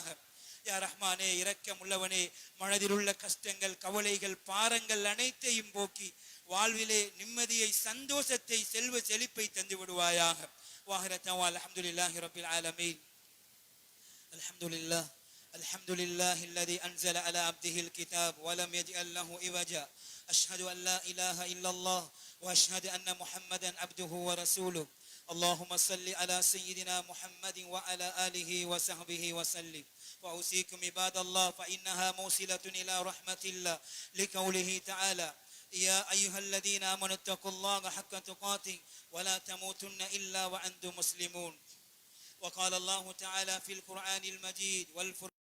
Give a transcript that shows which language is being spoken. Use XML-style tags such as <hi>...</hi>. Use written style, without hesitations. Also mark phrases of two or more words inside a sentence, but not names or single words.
<ar>يا رحمن,</ar> <ta>இரக்கம் உள்ளவனே, மனதில் உள்ள கஷ்டங்கள், கவலைகள், பாரங்கள் அனைத்தையும் போக்கி வாழ்விலே நிம்மதியை, சந்தோஷத்தை, செல்வ செழிப்பை தந்து விடுவாயாக.</ta> <ar>وآخر دعوانا أن الحمد لله رب العالمين. அல்ஹம்துலில்லாஹ் الحمد لله الذي أنزل على عبده الكتاب ولم يجعل له عوجا أشهد أن لا إله إلا الله وأشهد أن محمدا عبده ورسوله اللهم صل على سيدنا محمد وعلى آله وصحبه وسلم وأوصيكم عباد الله فإنها موصلة إلى رحمة الله لقوله تعالى يا أيها الذين آمنوا اتقوا الله حق تقاته ولا تموتن إلا وأنتم مسلمون وقال الله تعالى في القرآن المجيد والفرقان</ar>